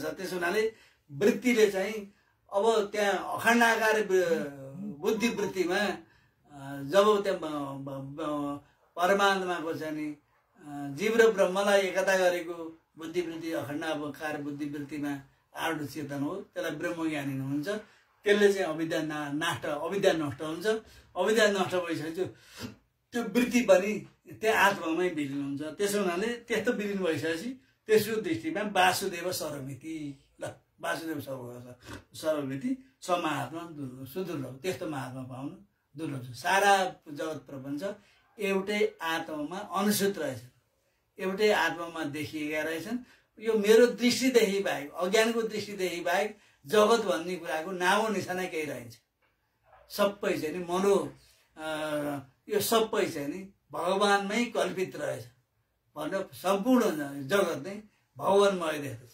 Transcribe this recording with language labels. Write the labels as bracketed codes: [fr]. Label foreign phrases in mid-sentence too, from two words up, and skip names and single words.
[ne] त्यसो हुनाले वृत्तिले चाहिँ अब त्यहाँ अखण्डाकार बुद्धि वृत्तिमा जब त्यहाँ परमात्माको चाहिँ नि जीव र ब्रह्मलाई एकता गरेको बुद्धिवृत्ति अखण्डाकार बुद्धिवृत्तिमा आरूढ चेतन हो। त्यसलाई ब्रह्मज्ञानी हुन्छ। त्यसले चाहिँ अविद्या नष्ट हुन्छ। अविद्या नष्ट भइसकेपछि त्यो वृत्ति पनि त्यो आत्मामै विलीन हुन्छ। त्यसो हुनाले त्यस्तो विलीन भइसकेपछि त्यसको दृष्टिमा [sa] वासुदेव सर्वमिति, [ne] ल [sa] वासुदेव सर्वमिति महात्मा सुदुर्लभ। [ne] त्यस्तो महात्मा पाउनु दुर्लभ छ। सारा जगत प्रपञ्च एउटै आत्मामा अनुसूत रहेछ, एउटै आत्मामा देखिएका रहेछन्। यो मेरो दृष्टिदेखि बाहेक, अज्ञानको दृष्टिदेखि बाहेक जगत भन्ने कुराको नामो निशाना केही रहन्छ। सबै चाहिँ नि यो सबै चाहिँ नि भगवानमै कल्पित रहेछ भनेर सम्पूर्ण जगत नै भगवानमय देख्दछ।